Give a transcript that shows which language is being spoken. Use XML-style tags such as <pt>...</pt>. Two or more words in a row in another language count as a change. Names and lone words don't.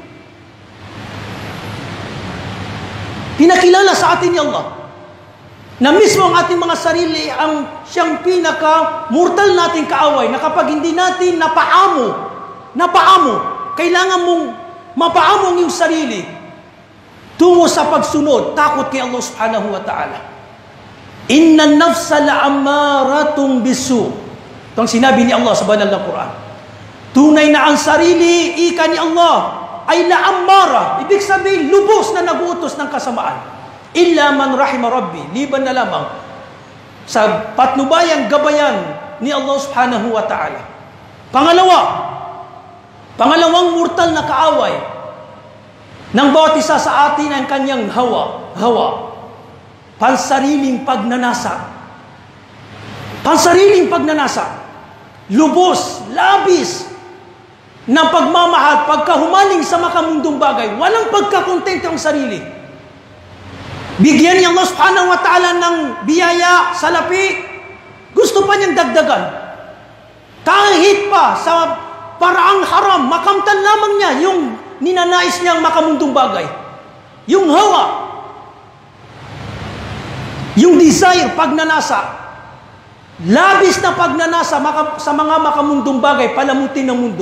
<tl>Pinakilala sa atin ni Allah na mismo ang ating mga sarili ang siyang pinaka-mortal nating kaaway na kapag hindi natin napaamo, kailangan mong mapaamo ang iyong sarili tungo sa pagsunod, takot kay Allah</tl> <ar>سبحانه وتعالى. إن النفس لأمارة بالسوء.</ar> <tl>Ito ang sinabi ni Allah sa banal na Quran. Tunay na ang sarili, ika ni Allah, ay la'ammara. Ibig sabihin, lubos na nag-uutos ng kasamaan.</tl> <ar>إلا من رحم ربي.</ar> <tl>Liban na lamang sa patnubayang gabayan ni Allah</tl> <ar>سبحانه وتعالى.</ar> <tl>Pangalawang mortal na kaaway ng bawat isa sa atin ang kanyang hawa. Pansariling pagnanasa. Pansariling pagnanasa. Lubos, labis, ng pagmamahal, pagkahumaling sa makamundong bagay, walang pagkakontento ang sarili. Bigyan niya Allah</tl> <ar>سبحانه وتعالى</ar> <tl>ng biyaya, salapi, gusto pa niyang dagdagan. Kahit pa sa paraang haram, makamtan lamang niya yung ninanais niyang makamundong bagay. Yung hawa, yung desire, pagnanasa, labis na pagnanasa sa mga makamundong bagay, palamutin ng mundo.</tl>